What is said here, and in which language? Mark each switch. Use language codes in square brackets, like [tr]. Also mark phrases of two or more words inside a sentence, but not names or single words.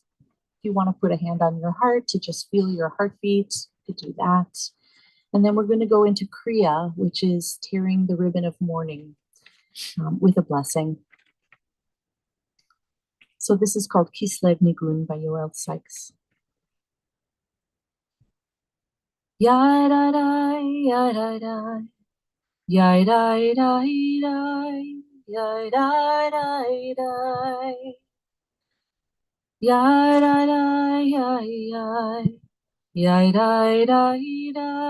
[en] If you want to put a hand on your heart to just feel your heartbeat, you could do that. And then we're going to go into Kriya, which is tearing the ribbon of mourning with a blessing. So this is called Kislev Nigun by Yoel Sykes. Yadadai, yadadai, yadadai, yadadai, yadadai, yadadai, yadadai, yadadai,